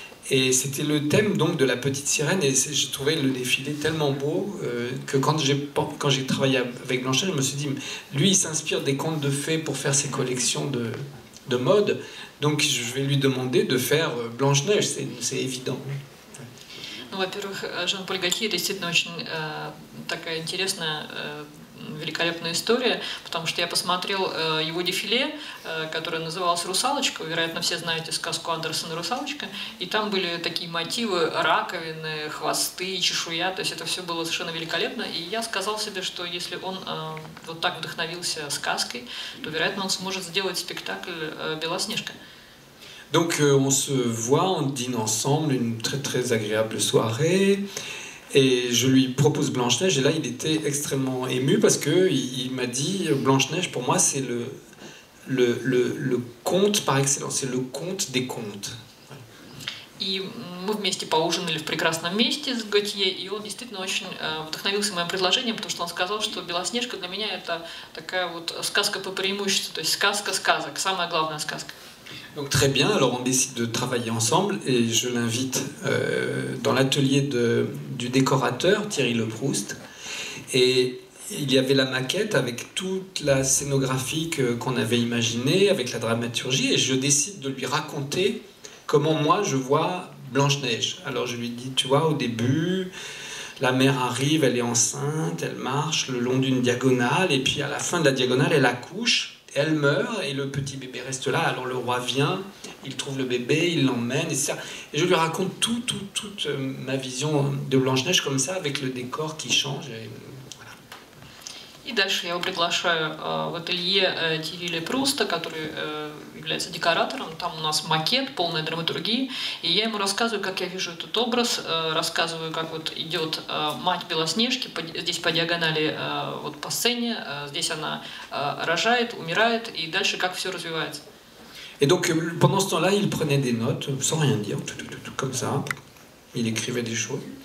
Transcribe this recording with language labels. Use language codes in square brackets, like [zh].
[fr] Et c'était le thème donc de la petite sirène et j'ai trouvé le défilé tellement beau que quand j'ai travaillé avec Blanche-Neige, je me suis dit, lui il s'inspire des contes de fées pour faire ses collections de mode. Donc je vais lui demander de faire Blanche-Neige, c'est évident. [ru] Ну, во-первых, Жан-Поль Готье действительно очень такая интересная, великолепная история, потому что я посмотрел его дефиле, которое называлось «Русалочка». Вероятно, все знаете сказку Андерсена «Русалочка». И там были такие мотивы: раковины, хвосты, чешуя. То есть это все было совершенно великолепно. И я сказал себе, что если он вот так вдохновился сказкой, то, вероятно, он сможет сделать спектакль «Белоснежка». [fr] Donc on se voit, on dîne ensemble, une très très agréable soirée. Et je lui propose Blanche-Neige, et là il était extrêmement ému parce qu'il m'a dit Blanche-Neige pour moi c'est le conte par excellence, c'est le conte des contes. [ru] И мы вместе поужинали в прекрасном месте с Готье, и он действительно очень вдохновился моим предложением, потому что он сказал, что «Белоснежка» для меня это такая вот сказка по преимуществу, то есть сказка сказок, самая главная сказка. [fr] Donc très bien, alors on décide de travailler ensemble et je l'invite dans l'atelier du décorateur Thierry Leproust. Et il y avait la maquette avec toute la scénographie qu'on avait imaginée, avec la dramaturgie, et je décide de lui raconter comment moi je vois Blanche-Neige. Alors je lui dis, tu vois, au début, la mère arrive, elle est enceinte, elle marche le long d'une diagonale, et puis à la fin de la diagonale, elle accouche, elle meurt, et le petit bébé reste là. Alors le roi vient, il trouve le bébé, il l'emmène, et ça. Et je lui raconte toute ma vision de Blanche-Neige comme ça, avec le décor qui change. [ru] И дальше я его приглашаю в ателье Тири Лепруста, который является декоратором. Там у нас макет, полная драматургия. И я ему рассказываю, как я вижу этот образ, рассказываю, как вот идет мать Белоснежки, здесь по диагонали вот по сцене, здесь она рожает, умирает, и дальше как все развивается. [fr] Et donc pendant ce temps-là, il prenait des notes sans rien dire, comme ça. Il écrivait des choses.